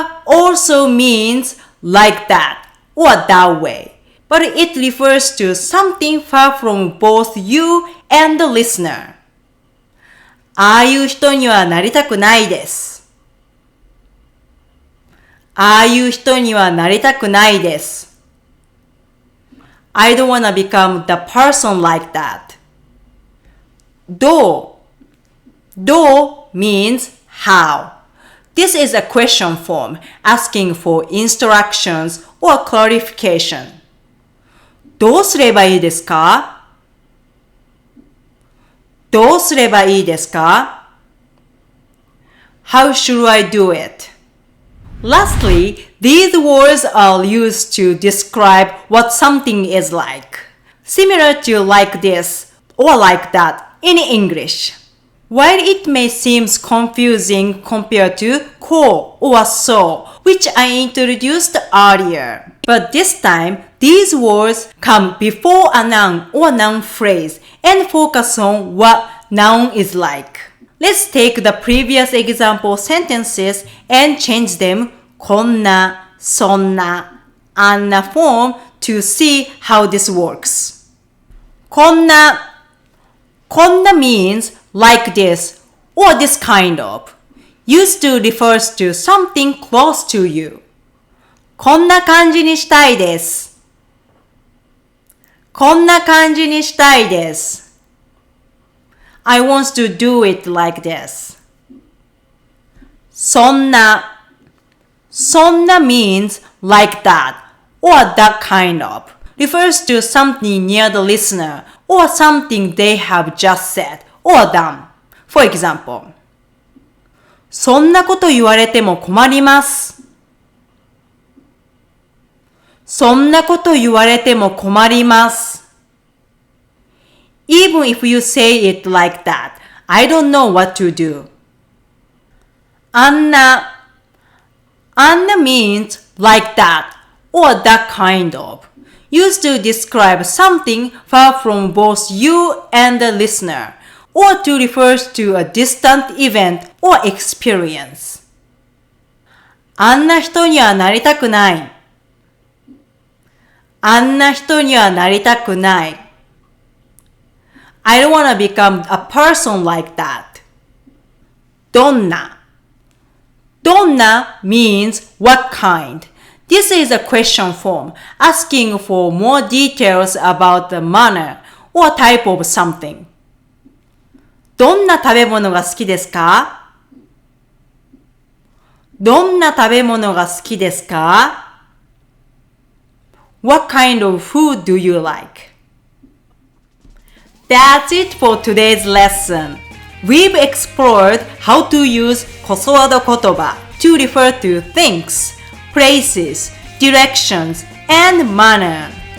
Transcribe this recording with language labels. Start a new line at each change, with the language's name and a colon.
English: Also means like that or that way, but it refers to something far from both you and the listener.
Japanese: ああいう人にはなりたくないです。ああいう人にはなりたくないです。
English: I don't wanna become the person like that. Do. Do means how. This is a question form asking for instructions or clarification.
Japanese: どうすればいいですか？どうすればいいですか？
English: How should I do it? Lastly, these words are used to describe what something is like, similar to like this or like that in English. While it may seem confusing compared to ko or so, which I introduced earlier, but this time these words come before a noun or noun phrase and focus on what noun is like. Let's take the previous example sentences and change them konna, sonna, anna form to see how this works. Konna. Konna means like this, or this kind of, used to refers to something close to you.
Japanese: こんな感じにしたいです。こんな感じにしたいです。
English: I want to do it like this. そんな。そんな means like that or that kind of. Refers to something near the listener or something they have just said or done.
Japanese: For example, そんなこと言われても困ります。そんなこと言われても困ります。
English: Even if you say it like that, I don't know what to do.
Japanese: あんな。
English: あんな means like that or that kind of. Used to describe something far from both you and the listener, or to refer to a distant event or experience.
Japanese: あんな人にはなりたくない。あんな人にはなりたくない。
English: I don't want to become a person like that. Donna. Donna means what kind. This is a question form asking for more details about the manner or type of something.
Japanese: どんな食べ物が好きですか？どんな食べ物が好きですか？
English: What kind of food do you like? That's it for today's lesson. We've explored how to use こそあど言葉 to refer to things, places, directions, and manner.